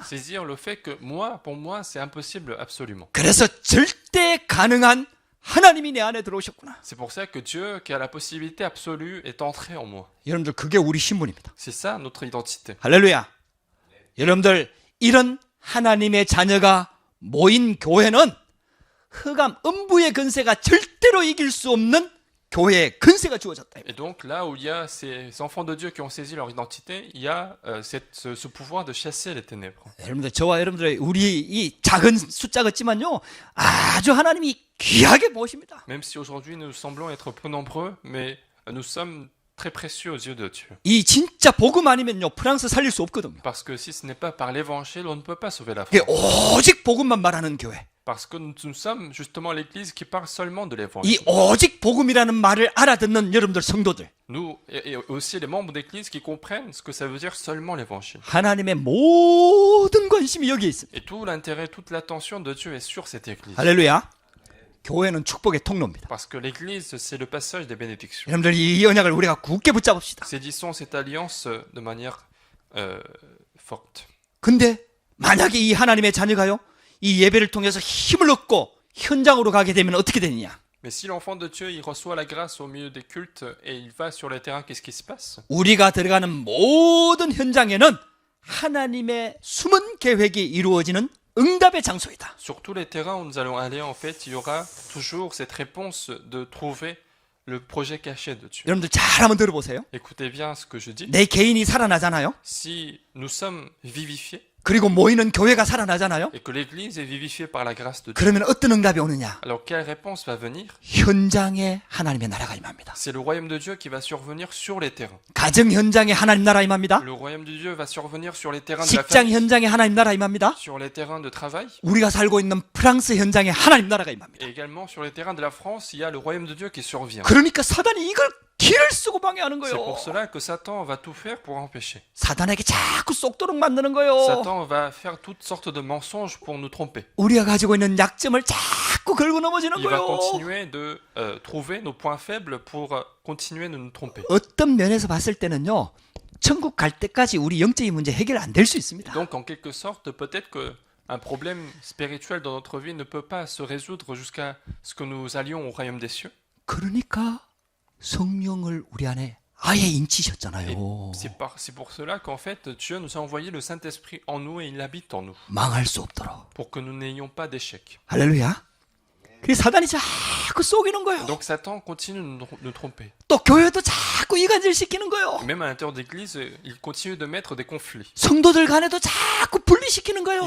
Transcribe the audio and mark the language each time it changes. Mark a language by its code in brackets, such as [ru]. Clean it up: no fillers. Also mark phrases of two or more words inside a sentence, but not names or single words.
[fr] Saisir le fait que pour moi, c'est impossible absolument. [ko] 그래서 절대 가능한 하나님이 내 안에 들어오셨구나. [fr] C'est pour ça que Dieu, qui a la possibilité absolue, est entré en moi. [ko] 여러분들 그게 우리 신분입니다. [fr] C'est ça notre identité. [ko] 할렐루야. 여러분들 이런 하나님의 자녀가 모인 교회는 흑암, 음부의 근세가 절대로 이길 수 없는 교회의 근세가 주어졌다. [fr] Et donc là où il y a ces enfants de Dieu qui ont saisi leur identité, il y a ce pouvoir de chasser les ténèbres. [ko] 여러분들 저와 여러분들의 우리 이 작은 숫자 같지만요 아주 하나님이 귀하게 보십니다. [fr] Même si aujourd'hui nous semblons être peu nombreux, mais nous sommes très précieux aux yeux de Dieu. [ko] 이 진짜 복음 아니면요 프랑스 살릴 수 없거든요. [fr] Parce que si ce n'est pas par l'évangile, on ne peut pas sauver la [ko] 이게 [fr] France. [ko] 오직 복음만 말하는 교회. [fr] Parce que nous sommes justement l'église qui parle seulement de [ko] 이 [fr] l'évangile. [ko] 오직 복음이라는 말을 알아듣는 여러분들 성도들. [fr] Nous, et aussi les membres d'église qui comprennent ce que ça veut dire seulement l'évangile. [ko] 하나님의 모든 관심이 여기에 있습니다. [fr] Et tout l'intérêt, toute l'attention de Dieu est sur cette église. [ko] 할렐루야. 교회는 축복의 통로입니다. [fr] Parce que l'église, c'est le passage des bénédictions. [ko] 여러분들 이 언약을 우리가 굳게 붙잡읍시다. [fr] Saisissons cette alliance de manière forte. [ko] 근데 만약에 이 하나님의 자녀가요, 이 예배를 통해서 힘을 얻고 현장으로 가게 되면 어떻게 되느냐? [fr] Mais si l'enfant de Dieu, il reçoit la grâce au milieu des cultes et il va sur le terrain, qu'est-ce qui se passe? [ko] 우리가 들어가는 모든 현장에는 하나님의 숨은 계획이 이루어지는 응답의 장소이다. [fr] Sur tous les terrains où nous allons aller, en fait, il y aura toujours cette réponse de trouver le projet caché de Dieu. [ko] 여러분들 잘 한번 들어보세요. [fr] Écoutez bien ce que je dis. [ko] 내 개인이 살아나잖아요. [fr] Si nous sommes vivifiés [ko] 그리고 모이는 교회가 살아나잖아요. [fr] et que l'Église est vivifiée par la grâce de Dieu, [ko] 그러면 어떤 응답이 오느냐? [fr] alors quelle réponse va venir? [ko] 현장에 하나님의 나라가 임합니다. [fr] C'est le royaume de Dieu qui va survenir sur les terrains. [ko] 가정 현장에 하나님 나라 임합니다. [fr] Le royaume de Dieu va survenir sur les terrains de la [ko] 직장 [fr] famille, [ko] 현장에 하나님 나라 임합니다. [fr] sur les terrains de travail, [ko] 우리가 살고 있는 프랑스 현장에 하나님 나라가 임합니다. [fr] et également sur les terrains de la France, il y a le royaume de Dieu qui survient. [ko] 그러니까 사단이 이걸 길을 쓰고 방해하는 [fr] C'est [ko] 거예요. [fr] pour cela que Satan va tout faire pour empêcher. [ko] 사단에게 자꾸 쏙도록 만드는 거예요. [fr] Satan va faire toutes sortes de mensonges pour nous tromper. [ko] 우리가 가지고 있는 약점을 자꾸 걸고 넘어지는 [fr] Il va [ko] 거예요. [fr] continuer de trouver nos points faibles pour continuer de nous tromper. [ko] 어떤 면에서 봤을 때는요, 천국 갈 때까지 우리 영적인 문제 해결 안 될 수 있습니다. [fr] Donc en quelque sorte, peut-être qu'un problème spirituel dans notre vie ne peut pas se résoudre jusqu'à ce que nous allions au royaume des cieux. [ko] 그러니까 성령을 우리 안에 아예 인치셨잖아요. [fr] C'est pour cela qu'en fait, Dieu nous a envoyé le Saint-Esprit en nous et il habite en nous, [ko] 망할 수 없도록. [fr] pour que nous n'ayons pas d'échec. [ko] 할렐루야. 그래서 사단이 자꾸 속이는 거예요. [fr] Donc Satan continue de nous tromper. [ko] 또 교회도 자꾸 이간질 시키는 거예요. [fr] Même à l'intérieur de l'Église, il continue de mettre des conflits. [ko] 성도들 간에도 자꾸 분리시키는 [fr] Il [ko] 거예요.